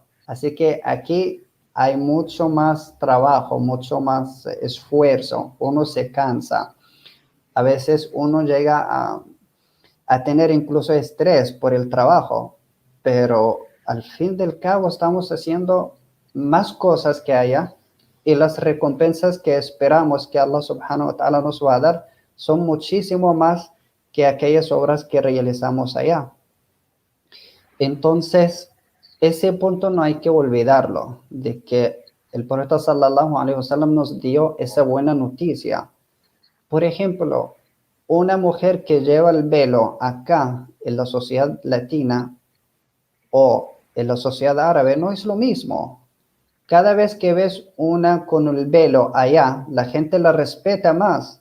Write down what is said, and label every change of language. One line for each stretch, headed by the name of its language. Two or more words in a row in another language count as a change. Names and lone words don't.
Spanish: Así que aquí hay mucho más trabajo, mucho más esfuerzo. Uno se cansa. A veces uno llega a tener incluso estrés por el trabajo, pero al fin del cabo estamos haciendo más cosas que allá y las recompensas que esperamos que
Arabic: الله سبحانه وتعالى
Spanish: nos va a dar son muchísimo más que aquellas obras que realizamos allá. Entonces, ese punto no hay que olvidarlo, de que el profeta
Arabic: صلى الله عليه وسلم
Spanish: nos dio esa buena noticia. Por ejemplo, una mujer que lleva el velo acá en la sociedad latina o en la sociedad árabe no es lo mismo. Cada vez que ves una con el velo allá, la gente la respeta más.